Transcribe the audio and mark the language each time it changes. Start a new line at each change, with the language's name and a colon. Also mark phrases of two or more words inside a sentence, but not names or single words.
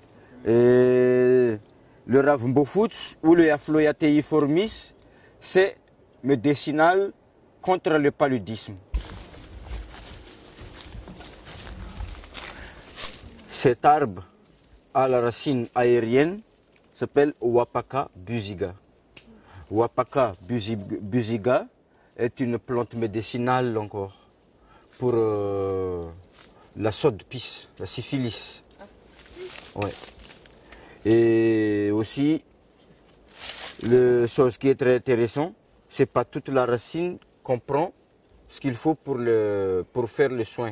French: Et le ravmbofuts ou le Afloia teiformis, c'est médicinal contre le paludisme. Cet arbre à la racine aérienne s'appelle Wapaka busiga. Wapaka busiga est une plante médicinale encore pour la sotte-pisse, la syphilis. Ouais. Et aussi, chose qui est très intéressant, c'est pas toute la racine qu'on prend, ce qu'il faut pour faire le soin.